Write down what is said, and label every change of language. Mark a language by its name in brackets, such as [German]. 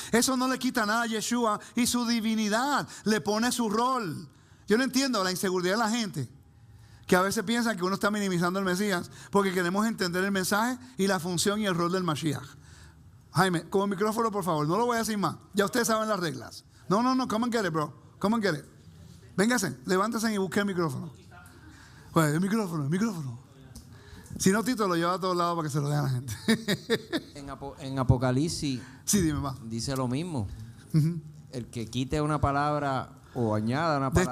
[Spanish] Eso no le quita nada a Yeshua y su divinidad, le pone su rol. Yo no entiendo la inseguridad de la gente, que a veces piensan que uno está minimizando al Mesías porque queremos entender el mensaje y la función y el rol del Mashiach. Jaime, con el micrófono por favor, no lo voy a decir más, ya ustedes saben las reglas. [English] No, come and get it, bro, come and get it. [Spanish] Véngase, levántense y busquen el micrófono. Pues, el micrófono. Si no, Tito lo lleva a todos lados para que se lo den a la gente. En Apocalipsis sí, dime, va. Dice lo mismo. El que quite una palabra o añada una palabra